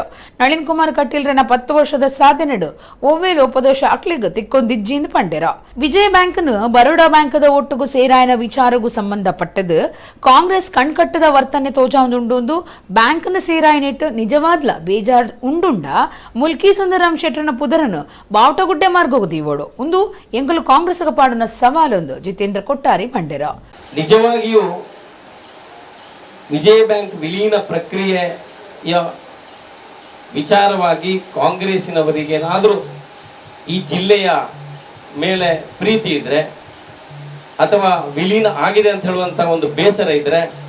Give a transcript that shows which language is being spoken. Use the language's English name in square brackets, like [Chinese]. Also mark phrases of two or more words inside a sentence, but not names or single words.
[Tulu] ನಳಿನ್ ಕುಮಾರ್ ಕಟೀಲ್ರನ 10 ವರ್ಷದ ಸಾಧನೆಡು ಓವೇ ಲೋಪದೋಷ ಅಕ್ಲಿಗ್ ತಿಕ್ಕೊಂದಿಜ್ಜಿಂದು ಪಂಡೆರ ವಿಜಯ ಬ್ಯಾಂಕ್ನು ಬರೋಡಾ ಬ್ಯಾಂಕದ ಒಟ್ಟುಗು ಸೇರಾಯನ ವಿಚಾರಗೂ ಸಂಬಂಧಪಟ್ಟದು ಕಾಂಗ್ರೆಸ್ ಕಣ್ಕಟ್ಟದ ವರ್ತನೆ ತೋಜಾಂದುಂಡು ಬ್ಯಾಂಕ್ನ ಸೇರ ನಿಜವಾದ್ಲ ಬೇಜಾರ್ ಉಂಡುಂಡ ಮುಲ್ಕಿ ಸುಂದರಂ ಶೆಟ್ಟರ್ನ ಪುದರನು ಬಾವುಟಗುಡ್ಡೆ ಮಾರ್ಗೋಗುದೀವೋಡು ಒಂದು ಎಂಕಲು ಕಾಂಗ್ರೆಸ್ ಪಾಡಿನ ಸವಾಲೊಂದು ಜಿತೇಂದ್ರ ಕೊಟ್ಟಾರಿ ಮಂಡೆರ [Kannada] ನಿಜವಾಗಿಯೂ ವಿಜಯ ಬ್ಯಾಂಕ್ ವಿಲೀನ ಪ್ರಕ್ರಿಯೆಯ ವಿಚಾರವಾಗಿ ಕಾಂಗ್ರೆಸ್ಸಿನವರಿಗೆ ಏನಾದರೂ ಈ ಜಿಲ್ಲೆಯ ಮೇಲೆ ಪ್ರೀತಿ ಇದ್ರೆ ಅಥವಾ ವಿಲೀನ ಆಗಿದೆ ಅಂತ ಹೇಳುವಂತ ಒಂದು ಬೇಸರ ಇದ್ರೆ